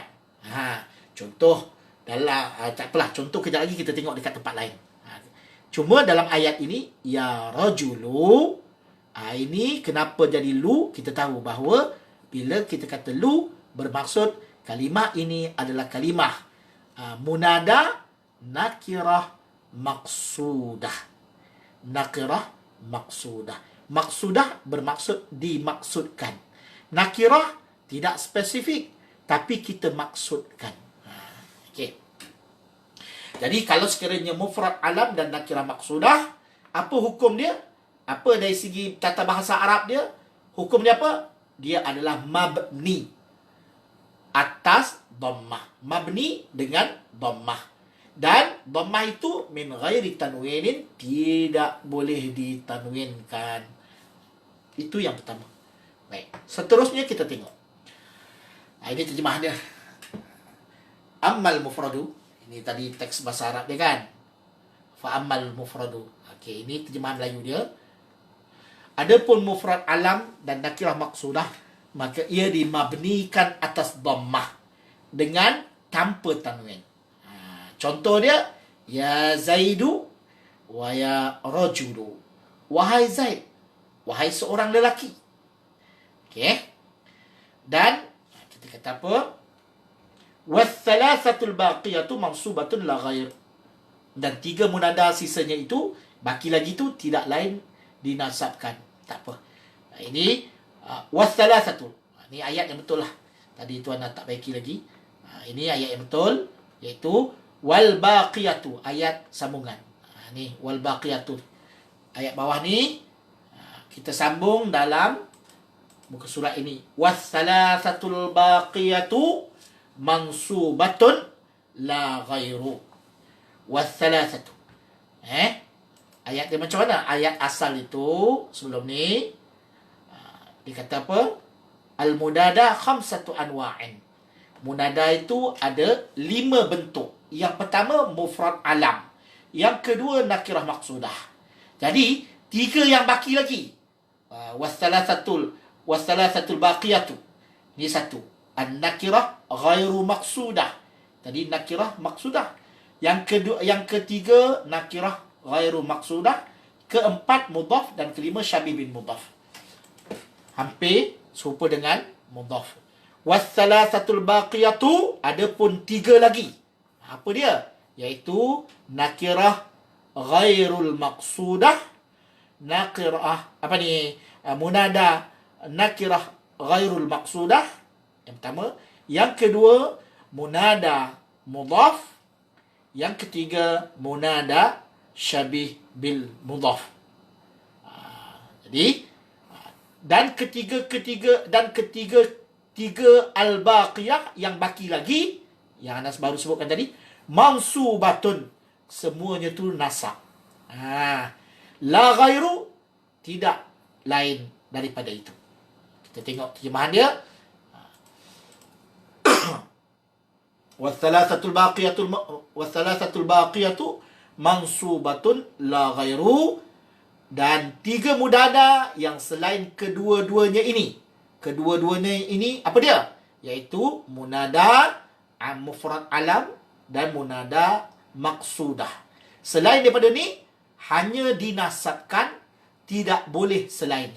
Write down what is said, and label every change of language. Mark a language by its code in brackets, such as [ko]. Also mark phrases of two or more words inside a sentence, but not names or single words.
[ms] Contoh dalam tak apalah, contoh kejap lagi kita tengok dekat tempat lain. Cuma dalam ayat ini, [ar] يا رجلُ, [ms] ini kenapa jadi lu? Kita tahu bahawa bila kita kata lu, bermaksud kalimah ini adalah kalimah munada nakirah maqsudah. Nakirah maqsudah. Maqsudah bermaksud dimaksudkan. Nakirah tidak spesifik, tapi kita maksudkan. Okey. Jadi kalau sekiranya mufrad alam dan nakirah maqsudah, apa hukum dia? Apa dari segi tata bahasa Arab dia? Hukum dia apa? Dia adalah mabni atas dhammah. Mabni dengan dhammah. Dan dhammah itu [ar] من غيرِ تنوينٍ, [ms] tidak boleh ditanwinkan. Itu yang pertama. Baik. Seterusnya kita tengok. Nah, ini terjemahan dia. [ar] أمّا المفردُ. [ms] Ini tadi teks bahasa Arab dia kan. [ar] فأمّا المفردُ. [ms] Okey, ini terjemahan Melayu dia. Adapun mufrad alam dan nakirah maqsudah, maka ia dimabnikan atas dhammah dengan tanpa tanwin. Contoh dia, [ar] يا زيدُ ويا رجلُ. [ms] Wahai Zaid, wahai seorang lelaki. Okey. Dan kita kata apa? [ar] والثلاثةُ الباقيةُ منصوبةٌ لا غير. [ms] Dan 3 munada sisanya itu, baki lagi tu tidak lain dinasabkan. Tak apa. Ini wath-thalathatu. Ini ayat yang betul lah. Tadi tuan tak baiki lagi. Ini ayat yang betul, iaitu [ar] والباقيةُ, [ms] ayat sambungan. [ar] Ni والباقيةُ. [ms] Ayat bawah ni kita sambung dalam muka surat ini. [ar] والثلاثةُ الباقيةُ منصوبةٌ لا غيرُ. والثلاثةُ. [ms] Ayat dia macam mana? Ayat asal itu sebelum ni dia kata apa? [ar] المنادى خمسةُ أنواعٍ. [ms] Munada itu ada 5 bentuk. Yang pertama mufrad alam. Yang kedua nakirah maqsudah. Jadi 3 yang baki lagi. [ar] والثلاثةُ الباقيةُ. [ms] Ini satu. [ar] النكرةُ غيرُ المقصودةِ. [ms] Tadi nakirah maqsudah. Yang kedua, yang ketiga nakirah ghairu maqsudah. Keempat mudhaf dan kelima syabih bin mudhaf. Hampir serupa dengan mudhaf. [ar] والثلاثةُ الباقيةُ, [ms] ada pun 3 lagi. Apa dia? Iaitu nakirah ghairul maqsudah, nakirah apa ni? Munada nakirah ghairul maqsudah. Yang pertama, yang kedua munada mudhaf, yang ketiga munada syabih bil mudhaf. Jadi dan ketiga al-baqiyah yang baki lagi, yang Anas baru sebutkan tadi, mansubatun, semuanya tu nasab. [ar] لا غيرُ, [ms] tidak lain daripada itu. Kita tengok terjemahan dia. [ar] والثلاثةُ الباقيةُ منصوبةٌ لا غيرُ. [ms] Dan 3 mudada yang selain kedua-duanya ini. Kedua-duanya ini apa dia? Iaitu munada mufrad alam dan munada maqsudah. Selain daripada ni, hanya dinasabkan, tidak boleh selainnya.